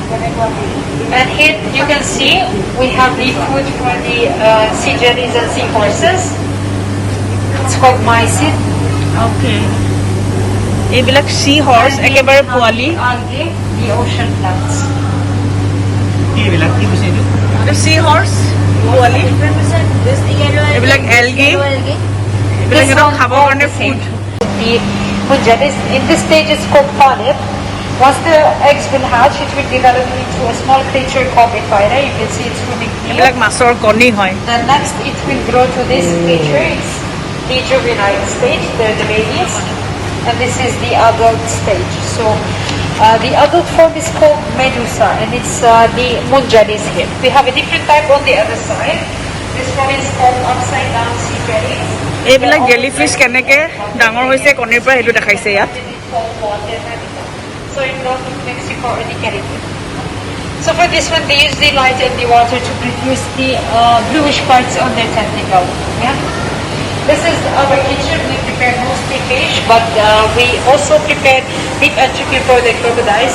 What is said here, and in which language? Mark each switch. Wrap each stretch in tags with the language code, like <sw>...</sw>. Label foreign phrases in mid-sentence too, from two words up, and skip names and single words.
<en>And here you can see we have the food for the sea jellies and sea horses. It's called mycin.</en> <as>Okay. এইবিলাক</as> <en>sea horse</en> <as>একেবারে পোৱালি</as> <en>Algae, the ocean plants. sea horse</en> <as>পোৱালি এইবিলাক এলগি এইবিলাক সিহঁতক খাবৰ কাৰণে ফুড</as> <en>The munjalis, in this stage it's called polyp. Once the eggs will hatch, it will develop into a small creature called a phyra. You can see it's swimming here.</en> <as>এইবিলাক মাছৰ কণী হয়</as> <en>Then next it will grow to this creature. It's the juvenile stage, they're the babies. And this is the adult stage. So the adult form is called medusa, and it's the munjalis here. We have a different type on the other side. This one is called upside down sea jellies.</en> <as>এইবিলাক জেলিফিছ কেনেকে ডাঙৰ হৈছে কণীৰ পৰা সেইটো দেখাইছে ইয়াত</as> <en>So in Gulf of Mexico or the Caribbean. So for this one, they use the light and the water to produce the bluish parts on their tentacle. Yeah. This is our kitchen. We prepare mostly fish, but we also prepare beef and chicken for the crocodiles.</en>